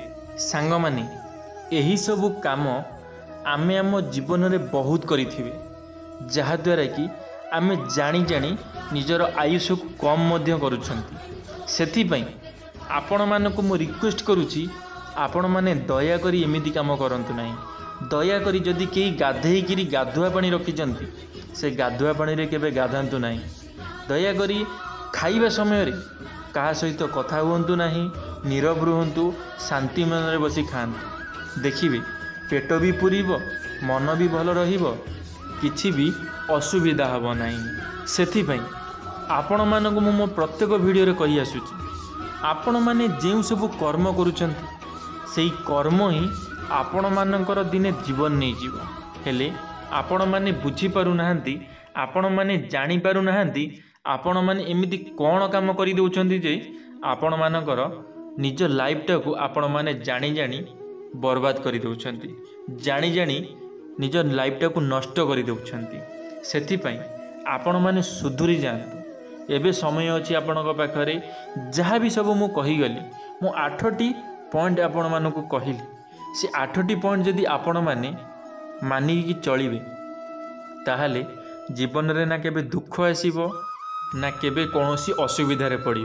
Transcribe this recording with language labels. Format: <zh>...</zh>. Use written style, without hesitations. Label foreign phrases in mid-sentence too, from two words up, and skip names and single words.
<or>ସାଙ୍ଗମାନେ ଏହି ସବୁ କାମ ଆମେ ଆମ ଜୀବନ ରେ ବହୁତ କରିଥିବେ, ଯାହା ଦ୍ୱାରା କି ଆମେ ଜାଣି ଜାଣି ନିଜର ଆୟୁଷ କୁ କମ ମଧ୍ୟ କରୁଛନ୍ତି। ସେଥି ପାଇଁ ଆପଣ ମାନଙ୍କୁ ମୋ ରିକ୍ୱେଷ୍ଟ କରୁଛି, ଆପଣ ମାନେ ଦୟା କରି ଏମିତି କାମ କରନ୍ତୁ ନାହିଁ। ଦୟା କରି ଯଦି କେହି ଗାଧେଇ କିରି ଗାଧୁଆ ପାଣି ରଖିଛନ୍ତି ସେ ଗାଧୁଆ ପାଣି ରେ କେବେ ଗାଧାନ୍ତୁ ନାହିଁ। ଦୟା କରି ଖାଇବା ସମୟ ରେ କାହା ସହିତ କଥା ହୁଅନ୍ତୁ ନାହିଁ, ନୀରବ ରୁହନ୍ତୁ, ଶାନ୍ତି ମନ ରେ ବସି ଖାଆନ୍ତୁ। ଦେଖିବେ ପେଟ ଭି ପୂରିବ, ମନ ଭି ଭଲ ରହିବ, କିଛି ଭି ଅସୁବିଧା ହେବ ନାହିଁ। ସେଥି ପାଇଁ ଆପଣ ମାନଙ୍କୁ ମୋ ପ୍ରତ୍ୟେକ ଭିଡିଓ ରେ କହି ଆସୁଛି, ଆପଣ ମାନେ ଯେଉଁ ସବୁ କର୍ମ କରୁଛନ୍ତି ସେଇ କର୍ମ ହିଁ ଆପଣ ମାନଙ୍କର ଦିନେ ଜୀବନ ନହିଁ ଜୀବ। ହେଲେ ଆପଣ ମାନେ ବୁଝି ପାରୁ ନାହାନ୍ତି, ଆପଣ ମାନେ ଜାଣି ପାରୁ ନାହାନ୍ତି, ଆପଣ ମାନେ ଏମିତି କୋଉ କାମ କରି ଦେଉଛନ୍ତି ଯେ ଆପଣ ମାନଙ୍କର ନିଜ ଲାଇଫଟା କୁ ଆପଣ ମାନେ ଜାଣି ଜାଣି ବରବାଦ କରି ଦେଉଛନ୍ତି, ଜାଣି ଜାଣି ନିଜ ଲାଇଫଟା କୁ ନଷ୍ଟ କରି ଦେଉଛନ୍ତି। ସେଥି ପାଇଁ ଆପଣ ମାନେ ସୁଧୁରି ଯାଆନ୍ତୁ। ଏବେ ସମୟ ଅଛି ଆପଣଙ୍କ ପାଖରେ। ଯାହା ଭି ସବୁ ମୁଁ କହି ଗଲି, ମୁଁ 8ଟି ପଏଣ୍ଟ ଆପଣ ମାନଙ୍କୁ କହିଲି। ସେ 8ଟି ପଏଣ୍ଟ ଯଦି ଆପଣ ମାନେ ମାନିକି ଚାଲିବେ ତାହାହେଲେ ଜୀବନ ରେ ନା କେବେ ଦୁଃଖ ଆସିବ ନା କେବେ କୌନସୀ ଅସୁବିଧା ରେ ପଡ଼ିବେ।</or>